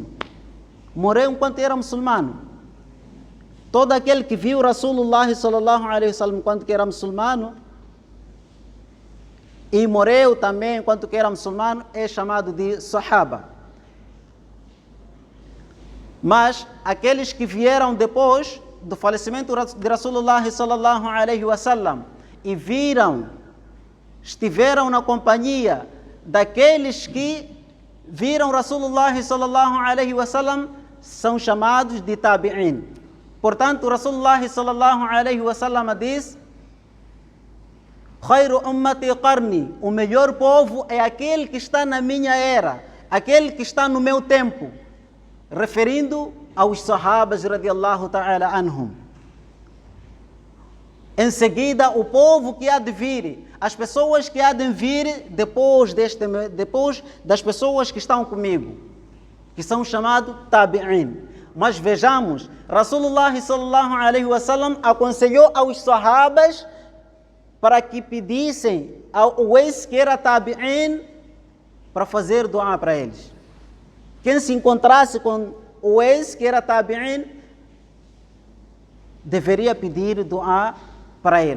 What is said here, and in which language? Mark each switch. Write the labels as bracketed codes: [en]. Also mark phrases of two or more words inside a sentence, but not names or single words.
[pt] Morreu enquanto era muçulmano. Todo aquele que viu [ar] رسول الله صلى الله عليه وسلم [pt] enquanto que era muçulmano e morreu também enquanto que era muçulmano é chamado de Sahaba. Mas aqueles que vieram depois do falecimento de [ar] رسول الله صلى الله عليه وسلم [pt] e estiveram na companhia daqueles que viram [ar] رسول الله صلى الله عليه وسلم [pt] são chamados de tabi'in. Portanto, [ar] رسول الله صلى الله عليه وسلم [pt] diz: [ar] "خير أمتي قرني", [pt] o melhor povo é aquele que está na minha era, aquele que está no meu tempo, referindo aos sahabas [ar] رضي الله تعالى عنهم. [pt] Em seguida, o povo que há de vir, as pessoas que há de vir depois das pessoas que estão comigo, que são chamados tabi'in. Mas vejamos, [ar] رسول الله صلى الله عليه وسلم [pt] aconselhou aos sahabas para que pedissem ao ex que era tabi'in para fazer dua para eles. Quem se encontrasse com o ex que era tabi'in deveria pedir dua para ele.